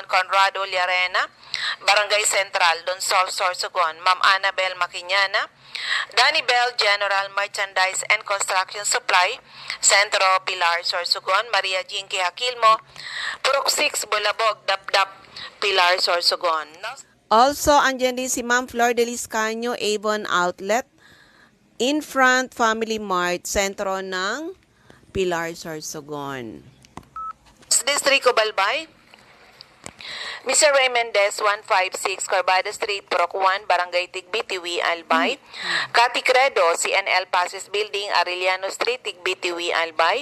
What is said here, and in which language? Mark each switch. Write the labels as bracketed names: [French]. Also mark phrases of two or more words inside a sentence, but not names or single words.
[Filipino] Conrado Llarena, Barangay Central, Donsol, Sorsogon. Ma'am Annabel Maquiñana, Danny Bell, General Merchandise and Construction Supply, Centro, Pilar, Sorsogon. Maria Jinky Hakilmo, Purok 6, Bulabog, Dapdap, Pilar, Sorsogon. Also, andyan din si Ma'am Flor de Liscaño, Avon Outlet, [English] in front Family Mart, [Filipino] sentro ng Pilar, Sorsogon. Distrito Balbay, Mr. Ray Mendez, 156 Corbada Street, Purok 1, Barangay Tigbi, Tiwi, Albay. Cathy Credo, CNL Passes Building, Arellano Street, Tigbi, Tiwi, Albay.